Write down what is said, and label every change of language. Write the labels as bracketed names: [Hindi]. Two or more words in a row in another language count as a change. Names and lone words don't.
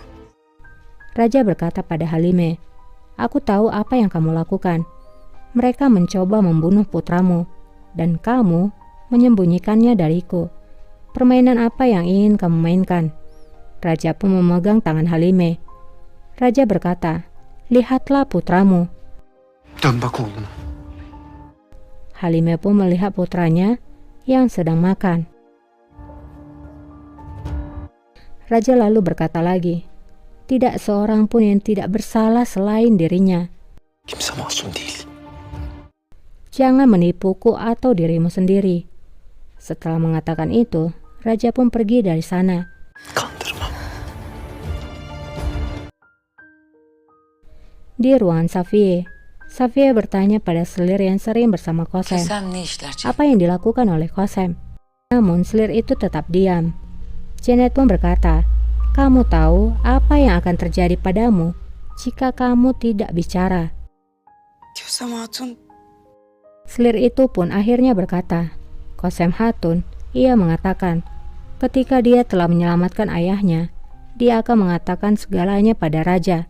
[Indonesian] Raja berkata pada Halime, aku tahu apa yang kamu lakukan. Mereka mencoba membunuh putramu, dan kamu menyembunyikannya dariku. Permainan apa yang ingin kamu mainkan? Raja pun memegang tangan Halime. Raja berkata, lihatlah putramu. [Turkish] Dön bak oğluna. [Indonesian] Halime pun melihat putranya yang sedang makan. Raja lalu berkata lagi, tidak seorang pun yang tidak bersalah selain dirinya. [Turkish] Kimse masum değil. [Indonesian] Jangan menipuku atau dirimu sendiri. Setelah mengatakan itu, Raja pun pergi dari sana. [Turkish] Kandırma. [Indonesian] Di ruangan Safiye bertanya pada Selir yang sering bersama Qasem, [Turkish] Kösem ne işler çeviriyor? [Indonesian] apa yang dilakukan oleh Qasem. Namun Selir itu tetap diam. Janet pun berkata, kamu tahu apa yang akan terjadi padamu jika kamu tidak bicara. Kösem Hatun Selir itu pun akhirnya berkata, Qasem Hatun, ia mengatakan, ketika dia telah menyelamatkan ayahnya, dia akan mengatakan segalanya pada raja.